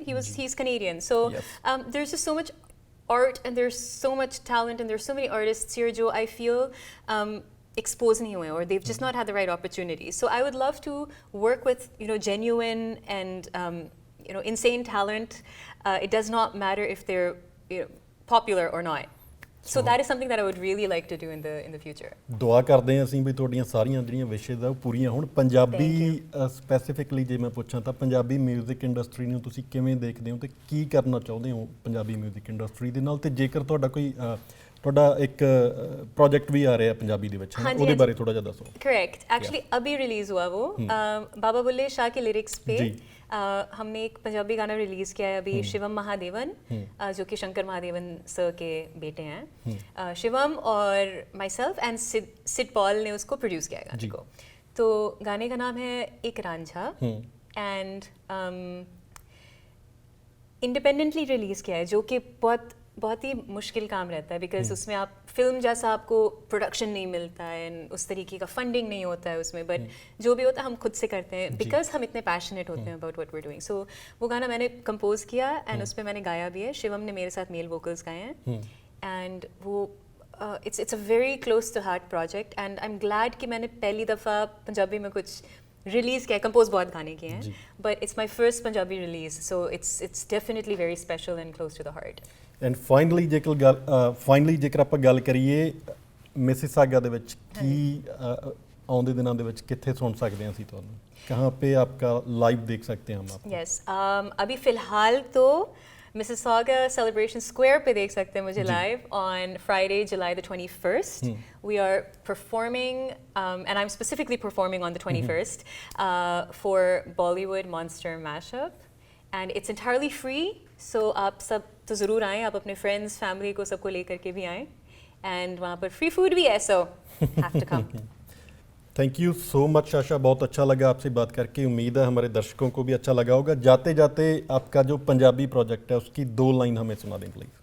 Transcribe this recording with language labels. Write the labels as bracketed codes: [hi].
[en] He's Canadian. So there's just so much art and there's so much talent and there's so many artists here [hi] जो [en] I feel exposed [hi] नहीं हुए [en] or they've just not had the right opportunities. So I would love to work with genuine and insane talent. It does not matter if they're popular or not. So that is something that I would really like to do in the future. [pa] ਦੁਆ ਕਰਦੇ ਹਾਂ ਅਸੀਂ ਵੀ ਤੁਹਾਡੀਆਂ ਸਾਰੀਆਂ ਜਿਹੜੀਆਂ ਵਿਸ਼ੇਜ਼ ਆ ਉਹ ਪੂਰੀਆਂ ਹੋਣ। ਪੰਜਾਬੀ ਸਪੈਸੀਫਿਕਲੀ ਜੇ ਮੈਂ ਪੁੱਛਾਂ ਤਾਂ ਪੰਜਾਬੀ 뮤직 ਇੰਡਸਟਰੀ ਨੂੰ ਤੁਸੀਂ ਕਿਵੇਂ ਦੇਖਦੇ ਹੋ ਤੇ ਕੀ ਕਰਨਾ ਚਾਹੁੰਦੇ ਹੋ ਪੰਜਾਬੀ 뮤직 ਇੰਡਸਟਰੀ ਦੇ ਨਾਲ, ਤੇ ਜੇਕਰ ਤੁਹਾਡਾ ਕੋਈ ਤੁਹਾਡਾ ਇੱਕ [hi] प्रोजेक्ट भी आ रहा है पंजाबी [pa] ਦੇ ਵਿੱਚ, ਉਹਦੇ ਬਾਰੇ ਥੋੜਾ ਜਿਹਾ ਦੱਸੋ। [hi] करेक्ट, एक्चुअली अभी रिलीज हुआ वो बाबा बुल्ले शाह के लिरिक्स पे हमने एक पंजाबी गाना रिलीज किया है अभी, शिवम महादेवन जो कि शंकर महादेवन सर के बेटे हैं, शिवम और my self and Sid Paul ने उसको प्रोड्यूस किया है गाने को। तो गाने का नाम है एक रांझा एंड इंडिपेंडेंटली रिलीज़ किया है, जो कि बहुत बहुत ही मुश्किल काम रहता है, बिकॉज उसमें आप फिल्म जैसा आपको प्रोडक्शन नहीं मिलता है एंड उस तरीके का फंडिंग नहीं होता है उसमें, बट जो भी होता है हम खुद से करते हैं बिकॉज हम इतने पैशनेट होते हैं अबाउट व्हाट वी डूइंग. सो वो गाना मैंने कंपोज किया एंड उसमें मैंने गाया भी है. शिवम ने मेरे साथ मेल वोकल्स गाए हैं एंड वो [en] it's a very close to heart project and I'm glad [hi] कि मैंने पहली दफ़ा पंजाबी में कुछ रिलीज़ किया. कंपोज बहुत गाने किए हैं [en] but it's my first Punjabi release, so it's definitely very special and close to the heart. [pa] And finally ਜੇਕਰ ਆਪਾਂ ਗੱਲ ਕਰੀਏ ਮਿਸਿਸਾਗਾ ਦੇ ਵਿੱਚ ਕੀ ਆਉਂਦੇ ਦਿਨਾਂ ਦੇ ਵਿੱਚ ਕਿੱਥੇ ਸੁਣ ਸਕਦੇ ਹਾਂ ਅਸੀਂ ਤੁਹਾਨੂੰ, [hi] ਕਹਾਂ पे आपका लाइव देख सकते हैं हम आपको? Yes, अभी फ़िलहाल तो Mississauga Celebration Square पे देख सकते हैं मुझे [en] live on Friday, July the 21st. We are performing, and I'm specifically performing on the 21st for Bollywood Monster Mashup, and it's entirely free. [hi] So आप सब तो ज़रूर आएँ, आप अपने friends, family को सबको लेकर के भी आएँ, and वहाँ पर free food भी है, [en] so have to come. [hi] Thank you so much Sasha, बहुत अच्छा लगा आपसे बात करके. उम्मीद है हमारे दर्शकों को भी अच्छा लगा होगा. जाते जाते आपका जो पंजाबी प्रोजेक्ट है उसकी 2 लाइन हमें सुना दें प्लीज.